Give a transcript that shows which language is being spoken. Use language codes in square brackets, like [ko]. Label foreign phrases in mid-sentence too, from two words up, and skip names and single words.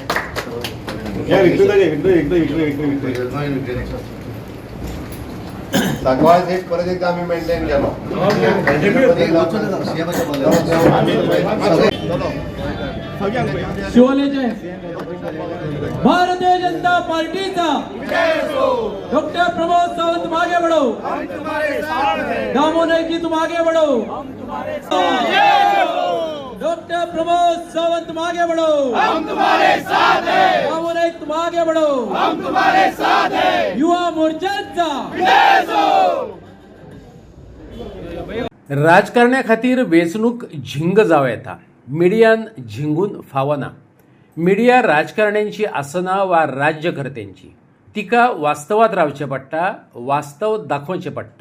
[kok] इकडे सांगवाळ सीट परत एकदा आम्ही मेंटेन केलो. [hi] शिवोलेचे भारतीय जनता पार्टीचा डॉक्टर प्रमोद सावंत मागे बढ़ो, दामो नहीं कि तुम आगे बढ़ो. डॉक्टर प्रमोद सावंत मागे बढ़ो, हम तुम्हारे साथ हैं. दामो नहीं तुम आगे बढ़ो, हम तुम्हारे साथ हैं. [kok] युवा मोर्चाचा राजकारण्या खातीर वेंचणूक झिंग जावं येता. मिडियान झिंगून फावना. मिडिया राजकारण्यांची आसना वा राज्यकर्त्यांची. तिका वास्तवात रावचें पडटा, वास्तव दाखोवचें पडटा.